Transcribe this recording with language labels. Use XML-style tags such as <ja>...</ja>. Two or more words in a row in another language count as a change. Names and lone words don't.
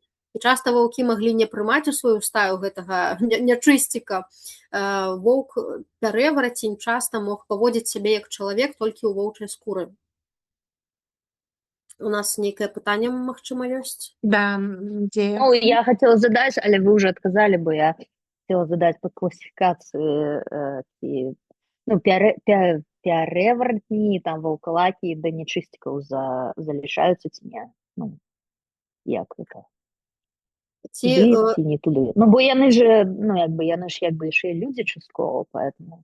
<be>І часта ваўкі маглі не прымаць у сваю стаю гэтага нячысціка. Воўк пярэварацень часта мог паводзіць сябе як чалавек толькі ў воўчай скуры. У нас нейкае пытанне, магчыма, ёсць? Да, дзе... Ну,</be> <ru>я хотела задать, але вы уже отказали, бо я хотела задать по классификации ну,</ru> <be>пярэваратні, там, ваўкалакі да нячысцікаў залішаюцца ці не? Ну, як гэта? Ці не туды. Ну, бо яны ж, ну, яны ж яшчэ людзі часткова, поэтому</be>